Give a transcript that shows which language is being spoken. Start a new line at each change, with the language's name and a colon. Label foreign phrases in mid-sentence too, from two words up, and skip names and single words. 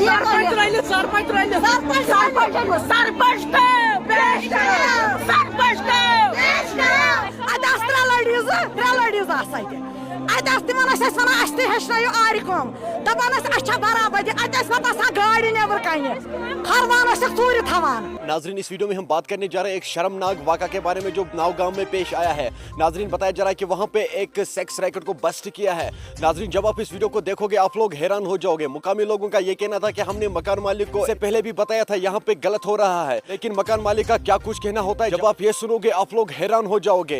Kashmiri: سرپنچ ترٛٲوِتھ اَتہِ آسہٕ ترٛےٚ لڑیٖز آسہٕ اَتہِ اَتہِ آسہٕ تِمن ٲسۍ أسۍ وَنان اَسہِ تہِ ہیٚچھنٲیِو آرِ کٲم دَپان ٲسۍ اَسہِ چھا برابردی اَتہِ ٲسۍ نہٕ باسان گاڑِ نیبر کنہِ کھروان ٲسِکھ ژوٗرِ تھاوان.
Urdu: ناظرین اس ویڈیو میں ہم بات کرنے جا رہے ہیں ایک شرمناک واقعہ کے بارے میں جو ناؤ گاؤں میں پیش آیا ہے. ناظرین بتایا جا رہا ہے کہ وہاں پہ ایک
English: sex racket
Urdu: کو بسٹ کیا ہے. ناظرین جب آپ اس ویڈیو کو دیکھو گے آپ لوگ حیران ہو جاؤ گے. مقامی لوگوں کا یہ کہنا تھا کہ ہم نے مکان مالک کو اس سے پہلے بھی بتایا تھا یہاں پہ غلط ہو رہا ہے, لیکن مکان مالک کا کیا کچھ کہنا ہوتا ہے جب آپ یہ سنو گے آپ لوگ حیران ہو جاؤ گے.